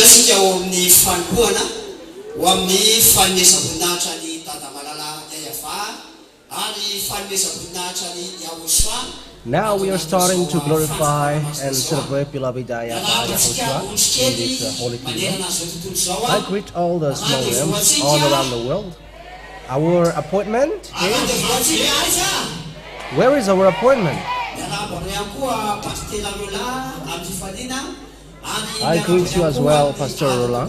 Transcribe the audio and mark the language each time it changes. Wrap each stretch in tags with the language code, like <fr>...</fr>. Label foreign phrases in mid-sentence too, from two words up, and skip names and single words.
<mg>Isika ao amin'ny fanompoana ho amin'ny fanomezam-boninahitra ny Tadamalala Yayava ary fanomezam-boninahitra ny Yahoshua.</mg> <en>Now we are starting to glorify and celebrate beloved Yahushua in this holy kingdom. I greet all the small lambs all around the world. Our appointment is... Where is our appointment? I greet you as well, Pastor Roland.</en>